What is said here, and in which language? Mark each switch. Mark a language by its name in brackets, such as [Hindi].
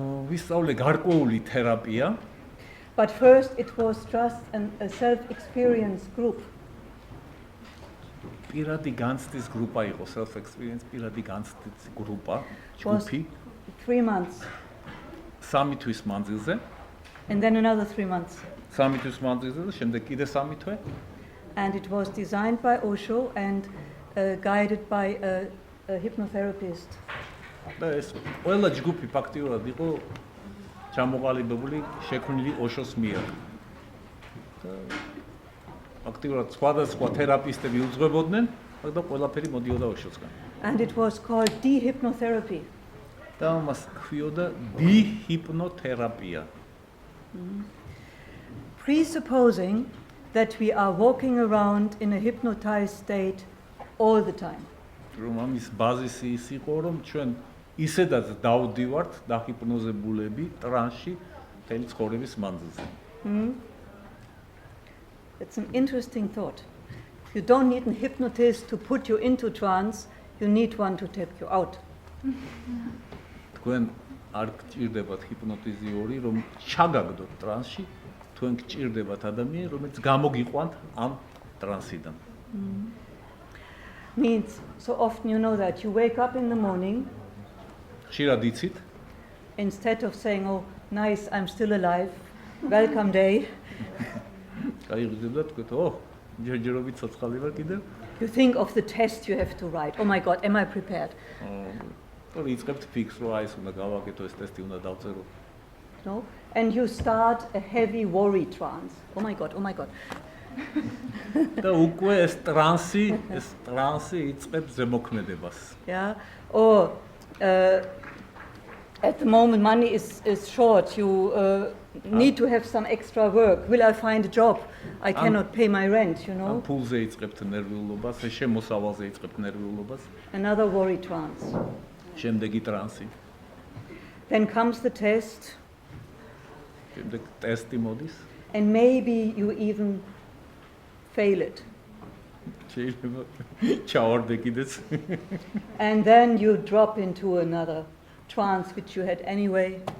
[Georgian] ვისწავლე გარკვეული თერაპია. [English] But first it was just a self-experience group. [Georgian] პირადი განცდის გრუპა იყო, self-experience პირადი განცდის გრუპა, [English] Was [Georgian] ჯგუფი. [English] 3 months. [Georgian] 3 თვის მანძილზე. [English] And then another 3 months. [Georgian] 3 თვის მანძილზე და შემდეგ კიდე 3 თვე. [English] And it was designed by Osho and guided by a hypnotherapist. [Georgian] და ეს ყველა ჯგუფი ფაქტიურად იყო ჩამოყალიბებული, შექმნილი ოშოს მიერ. ფაქტიურად სხვადასხვა თერაპისტები უძღვებოდნენ და ყველაფერი მოდიოდა ოშოსგან. [English] And it was called dehypnotherapy. [Georgian] და მას ქვიოდა დიჰიპნოთერაპია. [English] Presupposing that we are walking around in a hypnotized state all the time. [Georgian] რომ ამის ბაზისი ის იყო, რომ ჩვენ ისედაც დავდივართ დაჰიპნოზებულები ტრანსში მთელი ცხოვრების მანძილზე. [English] It's an interesting thought. You don't need a hypnotist to put you into trance, you need one to take you out. [Georgian] თქვენ არ გჭირდებათ ჰიპნოტიზიორი, რომ ჩაგაგდოთ ტრანსში, თქვენ გჭირდებათ ადამიანი, რომელიც გამოგიყვანთ ამ ტრანსიდან. [English] Means, so often you know that you wake up in the morning, [Georgian] ხშირად იცით, [English] instead of saying, oh, nice, I'm still alive, welcome day, [Georgian] გაიგრძელდა და თქვენ, ოჰ, ჯერჯერობით ცოცხალი ვარ კიდევ. [English] you think of the test you have to write. Oh my God, am I prepared? [Georgian] თორე იწყებთ ფიქს, რომ აი ეს უნდა გავაკეთო, ეს ტესტი უნდა დავწერო. [English] No? And you start a heavy worry trance. Oh my God, oh my God. [Georgian] და უკვე ეს ტრანსი იწყებს ზემოქმედებას. [English] Yeah? Or at the moment money is short, you need to have some extra work. Will I find a job? I cannot pay my rent, you [Georgian] ამ [English] know? [Georgian] ფულზე იწყებთ ნერვიულობას, ეს შემოსავალზე იწყებთ ნერვიულობას. [English] Another worry trance. [Georgian] შემდეგი ტრანსი. [English] Then comes the test, [Georgian] შემდეგ ტესტი მოდის. [English] and maybe you even fail it. [Georgian] შეიძლება ჩავარდე კიდეც. [English] And then you drop into another trance which you had anyway.